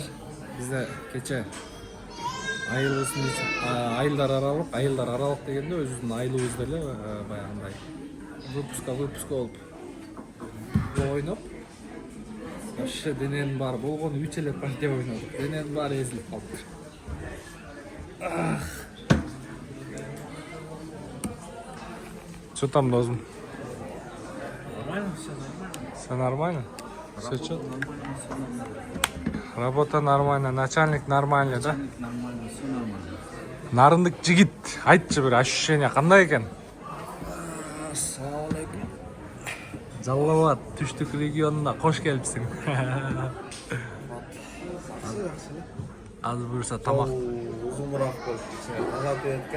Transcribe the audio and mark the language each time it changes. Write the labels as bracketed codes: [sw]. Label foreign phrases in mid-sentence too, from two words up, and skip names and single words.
[ky] Бизде кече айылдар аралык дегенде өзүбүздүн айылыбызда эле баягындай выпуска болуп ойноп, вообще дененин баары болгону 3 эле партия ойнодук. Дененин баары эзилип калыптыр. [ru] Что там, Дозум? Нормально, все нормально. Все нормально? Все что? Работа нормально, начальник нормальный, да? Нормально, все нормально. [ky] Нарындык жигит, айтчы бир ощущение кандай экен? [ar] السلام عليكم. [ky] Жалал Абад түштүк регионуна кош келипсиң. Азыр буюрса тамак. Узунураак болуп кетсең, тазалап экен.